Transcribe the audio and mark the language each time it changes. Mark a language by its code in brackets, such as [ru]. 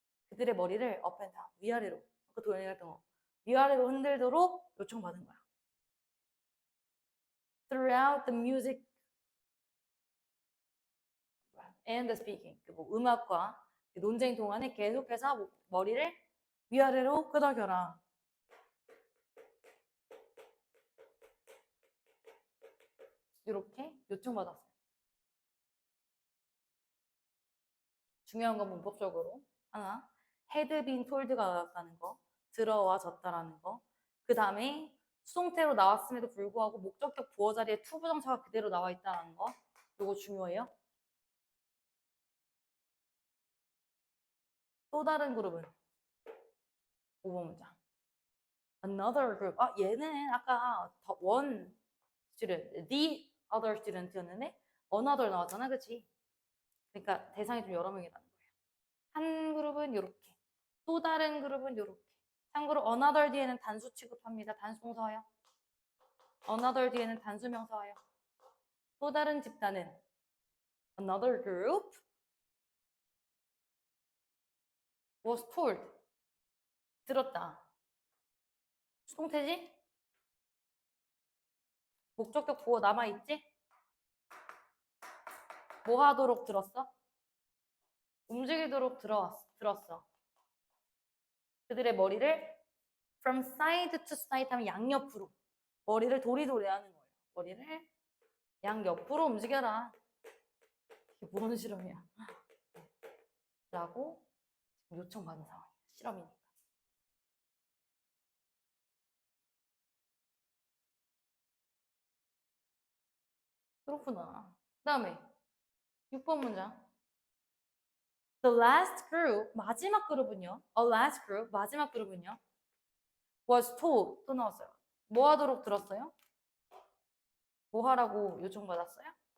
[ko] 그들의 머리를 [en] up and down, [ko] 위아래로. 아까 도현이가 했던 거. 위아래로 흔들도록 요청받은 거야. [en] Throughout the music and the speaking. [ko] 뭐 음악과 논쟁 동안에 계속해서 머리를 위아래로 끄덕여라. 이렇게 요청받았어요. 중요한 건 문법적으로 하나, [en] had been told [ko] 가 나왔다는 거, 들어와졌다라는 거. 그 다음에 수동태로 나왔음에도 불구하고 목적격 부어 자리에 to 부정사가 그대로 나와 있다는 거. 이거 중요해요. 또 다른 그룹은 5번 문장. [en] Another group. [ko] 얘는 아까 [en] one student, the other student [ko] 였는데 another 나왔잖아, 그치? 그러니까 대상이 좀 여러 명이라는 거예요. 한 그룹은 이렇게, 또 다른 그룹은 이렇게. 참고로 another 뒤에는 단수 취급합니다. 단수동사와요. another 뒤에는 단수명사와요. 또 다른 집단은 [en] another group was told. [ko] 들었다. 수동태지? 목적격 보어 남아있지? 뭐 하도록 들었어? 움직이도록 들었어. 그들의 머리를 [en] from side to side [ko] 하면 양옆으로. 머리를 도리도리 하는 거예요. 머리를 양옆으로 움직여라. 이게 무슨 실험이야? 라고 요청받은 상황이에요. 실험이니까. 그렇구나. 그 다음에 6번 문장. [en] The last group, [ko] 마지막 그룹은요. [en] A last group, 마지막 그룹은요. Was told, [ko] 또 나왔어요. 뭐 하도록 들었어요? 뭐 하라고 요청받았어요?